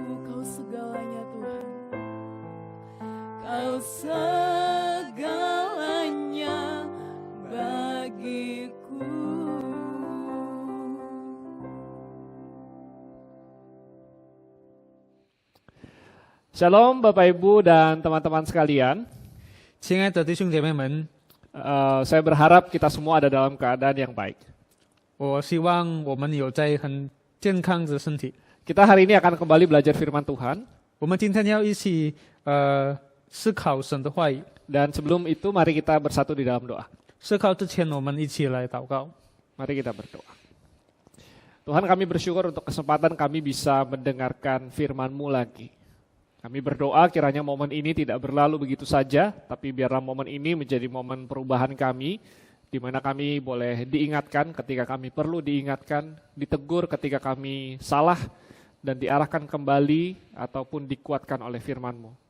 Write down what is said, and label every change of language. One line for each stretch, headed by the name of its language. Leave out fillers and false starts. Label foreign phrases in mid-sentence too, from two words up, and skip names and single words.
Indonesian: Kau segalanya Tuhan, kau segalanya bagiku. Shalom Bapak Ibu dan teman-teman sekalian.
Chinese: 亲爱的弟兄姐妹们，
Indonesian: Saya berharap kita semua ada dalam keadaan yang baik.
Chinese: 我希望我们有在很健康的身体。
Indonesian: Kita hari ini akan kembali belajar firman Tuhan.
Chinese: 我们今天要一起思考神的话语。
Indonesian: Dan sebelum itu mari kita bersatu di dalam doa.
Chinese: 思考之前，我们一起来祷告。
Indonesian: Mari kita berdoa. Tuhan, kami bersyukur untuk kesempatan kami bisa mendengarkan firman-Mu lagi. Kami berdoa kiranya momen ini tidak berlalu begitu saja, tapi biarlah momen ini menjadi momen perubahan kami, di mana kami boleh diingatkan ketika kami perlu diingatkan, ditegur ketika kami salah, dan diarahkan kembali ataupun dikuatkan oleh firman-Mu.